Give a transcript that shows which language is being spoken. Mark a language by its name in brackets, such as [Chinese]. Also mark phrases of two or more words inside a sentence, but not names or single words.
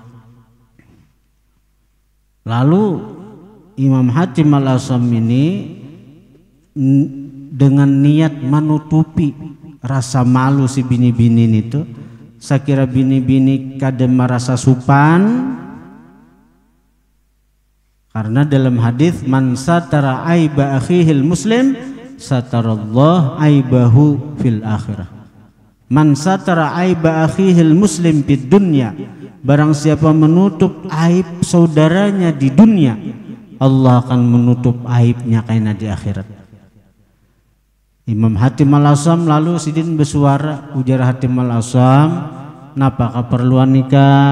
[Banjar] Lalu Imam Hatim Al-Asam ini dengan niat menutupi rasa malu si bini-bini itu, saya kira bini-bini kada merasa supan. [Indonesian] Karena dalam hadis [Arabic] من ستر عيب أخيه المسلم ستر الله عيبه في الآخرة. من ستر عيب أخيه المسلم في الدنيا, [Indonesian] barang siapa menutup aib saudaranya di dunia, Allah akan menutup aibnya kaina di akhirat. [Banjar] Imam Hatim Al-Asam lalu sidin bersuara, ujar Hatim Al-Asam, napa keperluan nikam?